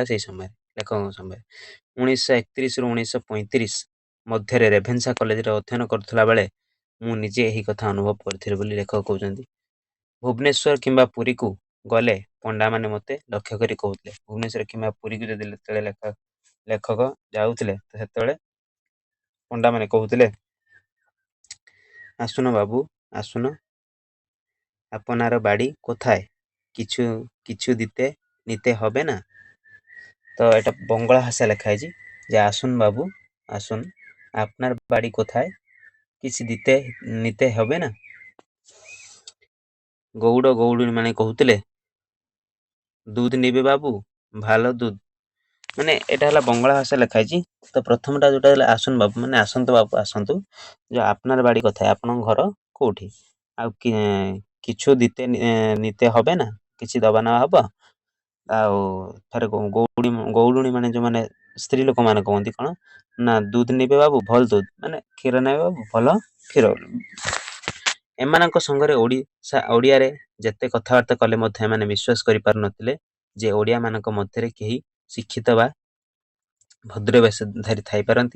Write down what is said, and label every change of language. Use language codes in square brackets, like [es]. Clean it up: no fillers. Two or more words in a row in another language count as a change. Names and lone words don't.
[or] ସେଇ ସମୟରେ, ଲେଖକଙ୍କ ସମୟରେ 1931ରୁ 1935 ମଧ୍ୟରେ ରେଭେନ୍ସା କଲେଜରେ ଅଧ୍ୟୟନ କରୁଥିଲା ବେଳେ ମୁଁ ନିଜେ ଏହି କଥା ଅନୁଭବ କରିଥିଲି ବୋଲି ଲେଖକ କହୁଛନ୍ତି। ଭୁବନେଶ୍ୱର କିମ୍ବା ପୁରୀକୁ ଗଲେ ପଣ୍ଡାମାନେ ମୋତେ ଲକ୍ଷ୍ୟ କରି କହୁଥିଲେ। ଭୁବନେଶ୍ୱର କିମ୍ବା ପୁରୀକୁ ଯଦି ଯେତେବେଳେ ଲେଖକ ଯାଉଥିଲେ ତ ସେତେବେଳେ ପଣ୍ଡାମାନେ କହୁଥିଲେ, [bn] আসুন বাবু, আসুন, আপনার বাড়ি কোথায়, কিছু দিতে নিতে হবে না। তো এটা বঙ্গলা ভাষা লেখা হয়েছে যে আসুন বাবু, আসুন, আপনার বাড়ি কোথায়, কিছু দিতে নিতে হবে না। [or] ଗୌଡ଼ ଗୌଡୁଣୀ ମାନେ କହୁଥିଲେ [bn] দুধ নিবে বাবু, ভালো দুধ। [or] ମାନେ ଏଇଟା ହେଲା ବଙ୍ଗଳା ଭାଷା ଲେଖା ହେଇଛି। ତ ପ୍ରଥମଟା ଯୋଉଟା ହେଲା [bn] আসুন বাবু, [or] ମାନେ ଆସନ୍ତୁ ବାବୁ, ଆସନ୍ତୁ, ଯେ [bn] আপনার বাড়ি [or] କଥା, ଆପଣଙ୍କ ଘର କୋଉଠି, ଆଉ [bn] কিছু দিতে নিতে হবে না, [or] କିଛି ଦବା ନେବା ହବ। ଆଉ ଥରେ ଗୌଡୁଣୀ ମାନେ ଯୋଉମାନେ ସ୍ତ୍ରୀ ଲୋକମାନେ କହନ୍ତି କ'ଣ ନା ଦୁଧ ନେବେ ବାବୁ, ଭଲ ଦୁଧ, ମାନେ କ୍ଷୀର ନେବେ ବାବୁ, ଭଲ କ୍ଷୀର। ଏମାନଙ୍କ ସଙ୍ଗରେ ଓଡ଼ିଆରେ ଯେତେ କଥାବାର୍ତ୍ତା କଲେ ମଧ୍ୟ ଏମାନେ ବିଶ୍ୱାସ କରିପାରୁନଥିଲେ ଯେ ଓଡ଼ିଆ ମାନଙ୍କ ମଧ୍ୟରେ କେହି ଶିକ୍ଷିତ ବା ଭଦ୍ର ବେଶଧାରୀ ଥାଇପାରନ୍ତି।